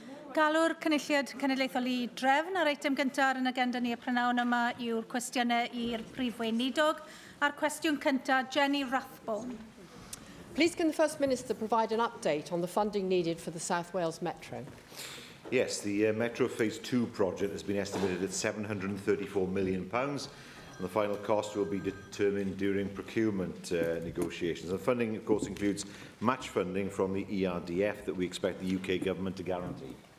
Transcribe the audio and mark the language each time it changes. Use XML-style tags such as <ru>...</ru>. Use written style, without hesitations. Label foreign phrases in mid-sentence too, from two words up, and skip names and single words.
<cy>Galw'r cynulliad cenedlaethol I drefn. Yr eitem gyntaf yn agenda ni y prynawn yma yw'r cwestiynau i'r Prif Weinidog. A'r cwestiwn cyntaf, Jenny Rathbone.</cy> <en>Please can the First Minister provide an update on the funding needed for the South Wales Metro? Yes, the Metro Phase 2 project has been estimated at £734 million. And the final cost will be determined during procurement negotiations. And funding, of course, includes match funding from the ERDF that we expect the UK Government to guarantee.</en>